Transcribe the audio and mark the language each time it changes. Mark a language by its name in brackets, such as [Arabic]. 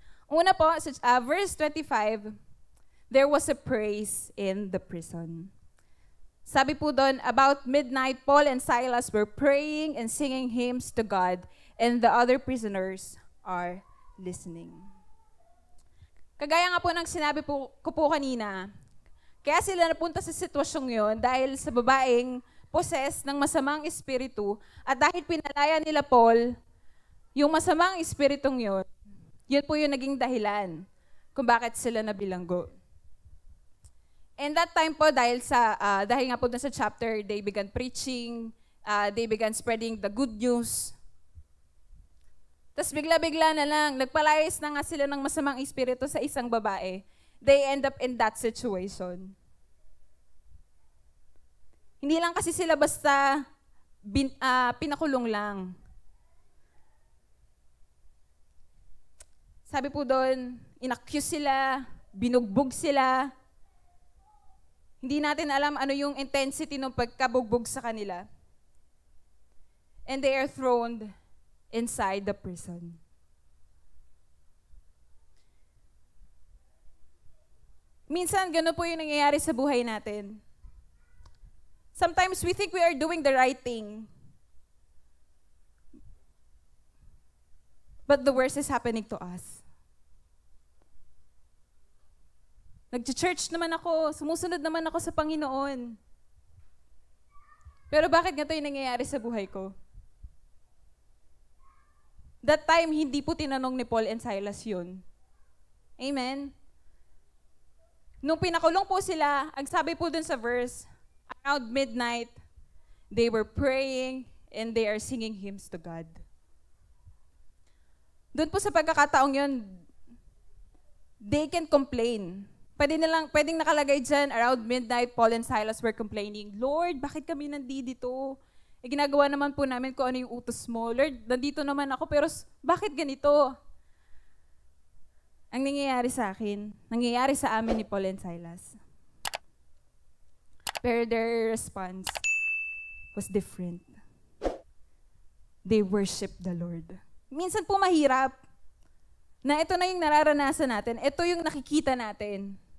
[Filipino] Una po, [English] verse 25, there was a praise in the prison. [Filipino] Sabi po doon, [English] about midnight, Paul and Silas were praying and singing hymns to God, and the other prisoners are listening. [Filipino] Kagaya nga po ng sinabi ko po kanina, kaya sila napunta sa sitwasyong yon dahil sa babaeng possess ng masamang espiritu at dahil pinalaya nila Paul, yung masamang espiritong yun po yung naging dahilan kung bakit sila nabilanggo. [English] And that time po, [Filipino] dahil nga po dun sa chapter, [English] they began preaching, they began spreading the good news. [Filipino] Tapos bigla-bigla na lang, nagpalayas na nga sila ng masamang espiritu sa isang babae. [English] They end up in that situation. [Filipino] Hindi lang kasi sila basta pinakulong lang. Sabi po doon, inaccuse sila, binugbog sila. Hindi natin alam ano yung intensity ng pagkabugbog sa kanila. [English] And they are thrown inside the prison. [Filipino] Minsan, gano'n po yung nangyayari sa buhay natin. [English] Sometimes we think we are doing the right thing. But the worst is happening to us. [Filipino] Nag-church naman ako, sumusunod naman ako sa Panginoon. Pero bakit ganito yung nangyayari sa buhay ko? [English] That time, [Filipino] hindi po tinanong ni Paul and Silas yun. Amen? Nung pinakulong po sila, ang sabi po dun sa verse, [English] around midnight, they were praying and they are singing hymns to God. [Filipino] Doon po sa pagkakataong yun, [English] they can complain. [Filipino] Pwedeng nakalagay dyan, [English] around midnight, Paul and Silas were complaining, Lord, [Filipino] bakit kami nandito? Ginagawa naman po namin kung ano yung utos mo. Lord, nandito naman ako, pero bakit ganito? Ang nangyayari sa akin, nangyayari sa amin ni Paul and Silas. [English] Pero their response was different. They worship the Lord. [Filipino] Minsan po mahirap na ito na yung nararanasan natin, ito yung nakikita natin.